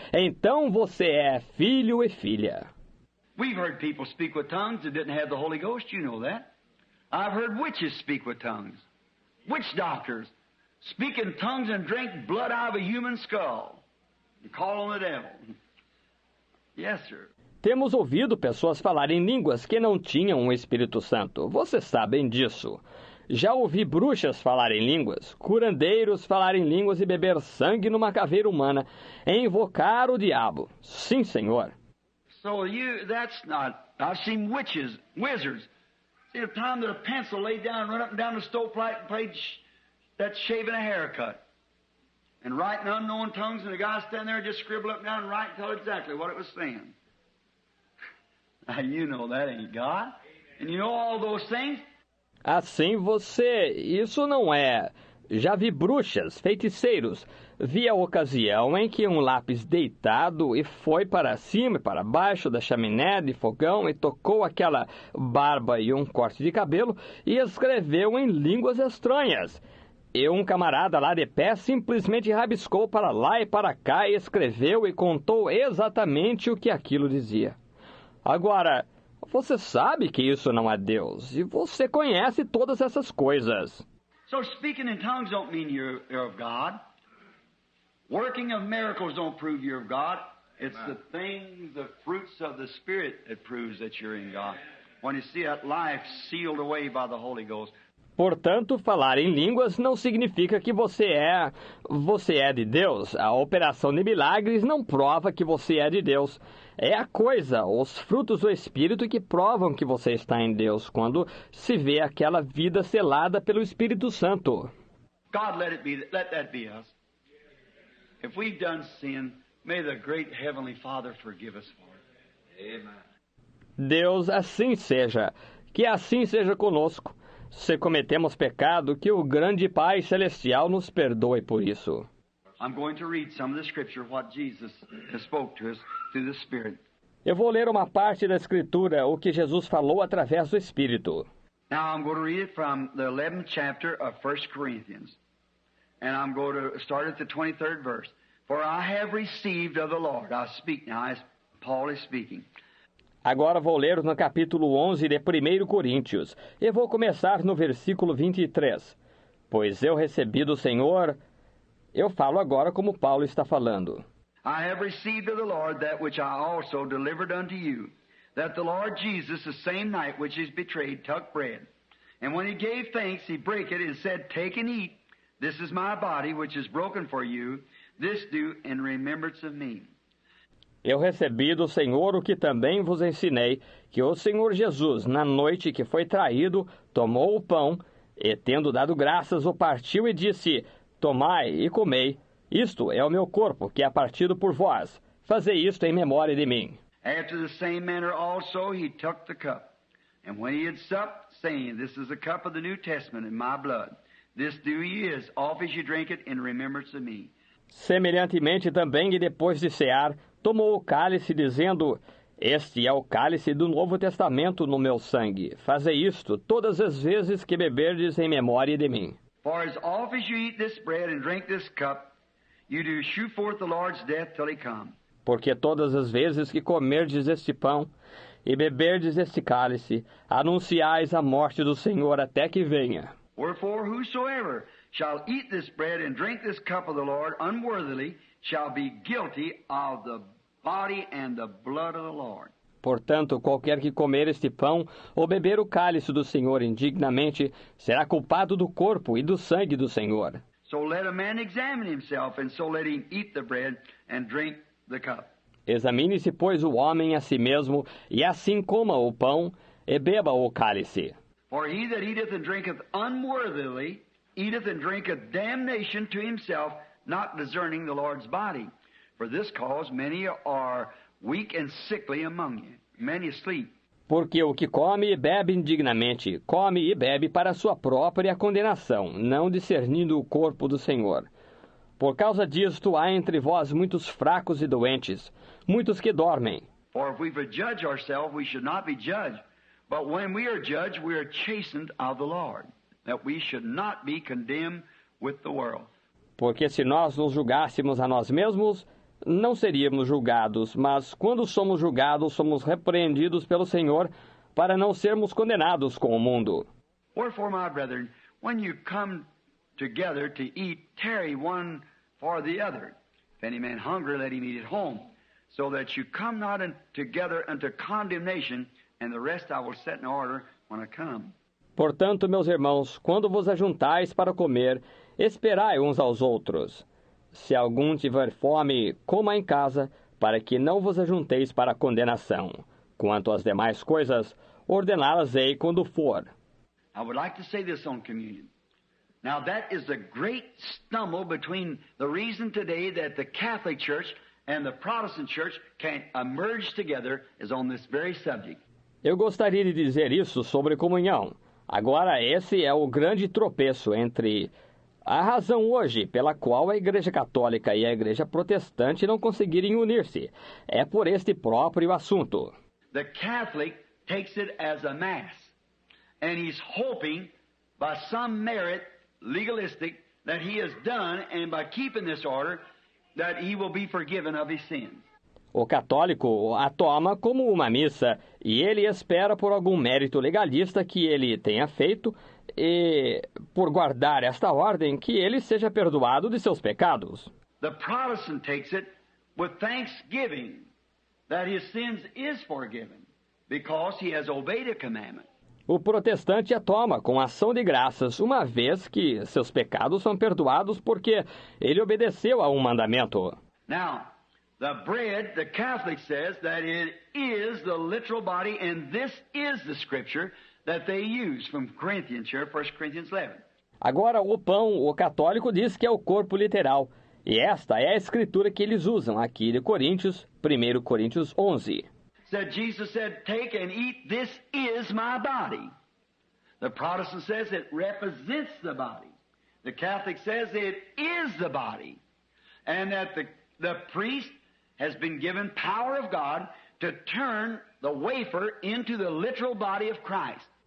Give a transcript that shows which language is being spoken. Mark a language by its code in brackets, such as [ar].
[pt] Então você é filho e filha. [en] We've heard people speak with tongues that didn't have the Holy Ghost, you know that. I've heard witches speak with tongues. Witch doctors speak in tongues and drink blood out of a human skull. You call on the devil. Yes, sir. [pt] Temos ouvido pessoas falarem línguas que não tinham o Espírito Santo. Vocês sabem disso. Já ouvi bruxas falarem línguas, curandeiros falarem línguas e beber sangue numa caveira humana, e invocar o diabo. Sim, senhor. [en] So that's not... I've seen witches, wizards. See the time that a pencil laid down, run up and down the stovepipe and played that shaving a haircut. And writing unknown tongues, and the guy standing there just scribble up and down and write and tell exactly what it was saying. Now you know that ain't God. And you know all those things. [pt] Assim você... Isso não é... Já vi bruxas, feiticeiros. Vi a ocasião em que um lápis deitado e foi para cima e para baixo da chaminé de fogão e tocou aquela barba e um corte de cabelo e escreveu em línguas estranhas. E um camarada lá de pé simplesmente rabiscou para lá e para cá e escreveu e contou exatamente o que aquilo dizia. Agora, você sabe que isso não é Deus, e você conhece todas essas coisas. [en] So speaking in tongues don't mean you're of God. Working of miracles don't prove you're of God. It's the things, the fruits of the Spirit that proves that you're in God. When you see that life sealed away by the Holy Ghost. [pt] Portanto, falar em línguas não significa que você é de Deus. A operação de milagres não prova que você é de Deus. É a coisa, os frutos do Espírito que provam que você está em Deus, quando se vê aquela vida selada pelo Espírito Santo. [en] God, let that be us. If we've done sin, may the great Heavenly Father forgive us for it. Amen. [pt] Deus, assim seja. Que assim seja conosco. Se cometemos pecado, que o grande Pai Celestial nos perdoe por isso. [en] I'm going to read some of the scripture, what Jesus has spoke to us through the Spirit. [pt] Eu vou ler uma parte da Escritura, o que Jesus falou através do Espírito. [en] Now I'm going to read it from the 11th chapter of 1 Corinthians. And I'm going to start at the 23rd verse. For I have received of the Lord. I speak now as Paul is speaking. [pt] Agora vou ler no capítulo 11 de 1 Coríntios. E vou começar no versículo 23. Pois eu recebi do Senhor... Eu falo agora como Paulo está falando. [en] I have received of the Lord that which I also delivered unto you, that the Lord Jesus, the same night which he was betrayed, took bread. And when he gave thanks, he brake it and said, Take and eat. This is my body, which is broken for you. This do in remembrance of me. [pt] Eu recebi do Senhor o que também vos ensinei, que o Senhor Jesus, na noite que foi traído, tomou o pão, e tendo dado graças, o partiu e disse, Tomai e comei, isto é o meu corpo, que é partido por vós. Fazei isto em memória de mim. [en] After the same manner also he took the cup. And when he had supped, saying, This is the cup of the New Testament in my blood. This do ye as oft as you drink it in remembrance of me. [pt] Semelhantemente também, e depois de cear, tomou o cálice, dizendo, Este é o cálice do Novo Testamento no meu sangue. Fazei isto todas as vezes que beberdes em memória de mim. [en] For as oft as you eat this bread and drink this cup, you do shew forth the Lord's death till he come. [pt] Porque todas as vezes que comerdes este pão e beberdes este cálice, anunciais a morte do Senhor até que venha. [en] Wherefore whosoever shall eat this bread and drink this cup of the Lord unworthily shall be guilty of the body and the blood of the Lord. [pt] Portanto, qualquer que comer este pão ou beber o cálice do Senhor indignamente, será culpado do corpo e do sangue do Senhor. [en] So let a man examine himself, and so let him eat the bread and drink the cup. [pt] Examine-se, pois, o homem a si mesmo, e assim coma o pão e beba o cálice. [en] For he that eateth and drinketh unworthily eateth and drinketh damnation to himself, not discerning the Lord's body. For this cause many are weak and sickly among you, many asleep. [pt] Porque o que come e bebe indignamente, come e bebe para sua própria condenação, não discernindo o corpo do Senhor. Por causa disto há entre vós muitos fracos e doentes, muitos que dormem. [en] For if we would judge ourselves, we should not be judged. But when we are judged, we are chastened of the Lord, that we should not be condemned with the world. [pt] Porque se nós nos julgássemos a nós mesmos, não seríamos julgados, mas quando somos julgados, somos repreendidos pelo Senhor para não sermos condenados com o mundo. [en] Wherefore, my brethren, when you come together to eat, tarry one for the other. If any man hunger, let him eat at home, so that you come not together unto condemnation, and the rest I will set in order when I come. [pt] Portanto, meus irmãos, quando vos ajuntais para comer, esperai uns aos outros. Se algum tiver fome, coma em casa, para que não vos ajunteis para a condenação. Quanto às demais coisas, ordená-las-ei quando for. [en] I would like to say this on communion. Now that is the great stumble between the reason today that the Catholic Church and the Protestant Church can emerge together is on this very subject. [pt] Eu gostaria de dizer isso sobre comunhão. Agora, esse é o grande tropeço entre a razão hoje pela qual a Igreja Católica e a Igreja Protestante não conseguirem unir-se. É por este próprio assunto. [en] The Catholic takes it as a mass, and he's hoping by some merit, legalistic, that he has done, and by keeping this order, that he will be forgiven of his sins. [pt] O católico a toma como uma missa e ele espera por algum mérito legalista que ele tenha feito e, por guardar esta ordem, que ele seja perdoado de seus pecados. [en] The Protestant takes it with thanksgiving that his sins is forgiven because he has obeyed a commandment. [pt] O protestante a toma com ação de graças, uma vez que seus pecados são perdoados porque ele obedeceu a um mandamento. [en] Now, the bread, the Catholic says that it is the literal body, and this is the scripture that they use from Corinthians here, 1 Corinthians 11. [pt] Agora, o pão, o católico diz que é o corpo literal. E esta é a escritura que eles usam aqui de Coríntios, 1 Coríntios 11. [en] Said Jesus said, "Take and eat, this is my body." The Protestant says it represents the body. The Catholic says it is the body. And that the priest has been given power of God to turn the wafer into the literal body of Christ.